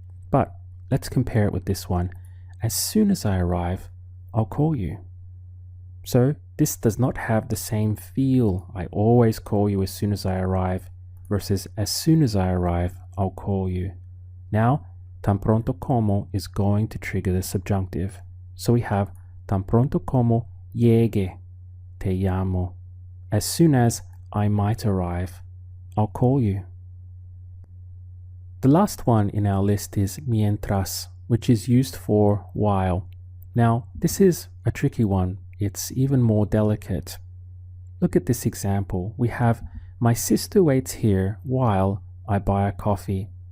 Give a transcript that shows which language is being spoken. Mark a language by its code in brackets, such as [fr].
[en] But let's compare it with this one. As soon as I arrive, I'll call you. So this does not have the same feel. I always call you as soon as I arrive versus as soon as I arrive, I'll call you. Now, tan pronto como is going to trigger the subjunctive. So we have [es] tan pronto como llegue, te llamo. [en] As soon as I might arrive, I'll call you. The last one in our list is mientras, which is used for while. Now, this is a tricky one. It's even more delicate. Look at this example. We have my sister waits here while I buy a coffee.